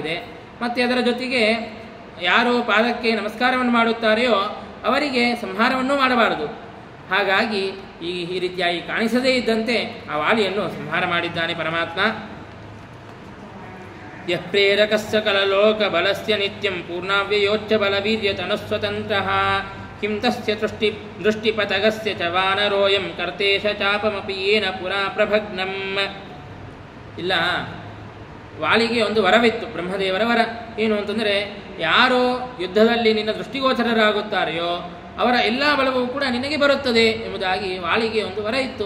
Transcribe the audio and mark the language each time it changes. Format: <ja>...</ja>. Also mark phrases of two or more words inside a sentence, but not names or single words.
<kn>ಮತ್ತು ಅದರ ಜೊತೆಗೆ ಯಾರು ಪಾದಕ್ಕೆ ನಮಸ್ಕಾರವನ್ನು ಮಾಡುತ್ತಾರೆಯೋ ಅವರಿಗೆ ಸಂಹಾರವನ್ನೂ ಮಾಡಬಾರದು. ಹಾಗಾಗಿ ಈ ರೀತಿಯಾಗಿ ಕಾಣಿಸದೇ ಇದ್ದಂತೆ ಆ ವಾಲಿಯನ್ನು ಸಂಹಾರ ಮಾಡಿದ್ದಾನೆ ಪರಮಾತ್ಮ.</kn> <sa>ಯಃ ಪ್ರೇರಕಸ್ಯ ಕಲಲೋಕ ಬಲಸ್ಯ ನಿತ್ಯಂ ಪೂರ್ಣಾವ್ಯಯೋಚ್ಚ ಬಲವೀರ್ಯತನುಸ್ವತಂತ್ರಃ ಕಿಂ ತಸ್ಯ ದೃಷ್ಟಿಪತಗಸ್ಯ ಚ ವಾನರೋಯಂ ಕರ್ತೇಶ ಚಾಪಮಪಿ ಯೇನ ಪುರಾ ಪ್ರಭಗ್ನಂ.</sa> <kn>ಇಲ್ಲ, ವಾಲಿಗೆ ಒಂದು ವರವಿತ್ತು, ಬ್ರಹ್ಮದೇವರ ವರ. ಏನು ಅಂತಂದರೆ, ಯಾರೋ ಯುದ್ಧದಲ್ಲಿ ನಿನ್ನ ದೃಷ್ಟಿಗೋಚರರಾಗುತ್ತಾರೆಯೋ ಅವರ ಎಲ್ಲ ಬಲವೂ ಕೂಡ ನಿನಗೆ ಬರುತ್ತದೆ ಎಂಬುದಾಗಿ ವಾಲಿಗೆ ಒಂದು ವರ ಇತ್ತು.</kn>